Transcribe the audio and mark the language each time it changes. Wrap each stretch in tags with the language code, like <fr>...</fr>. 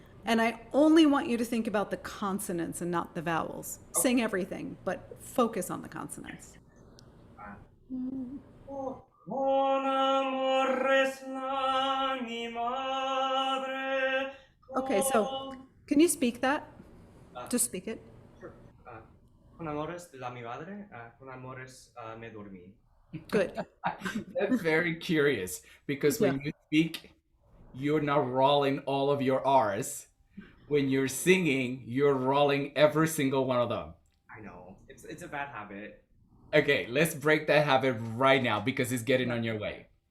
<en>And I only want you to think about the consonants and not the vowels. Sing everything, but focus on the consonants.</en> <es>Con amores la mi madre.</es> <en>Okay, so can you speak that? Just speak it. Sure.</en> <es>Con amores la mi madre, con amores me dormí.</es> <en>Good. That's very curious because when you speak, you're not rolling all of your R's. When you're singing, you're rolling every single one of them. I know. It's a bad habit. Okay, let's break that habit right now because it's getting on your way.</en>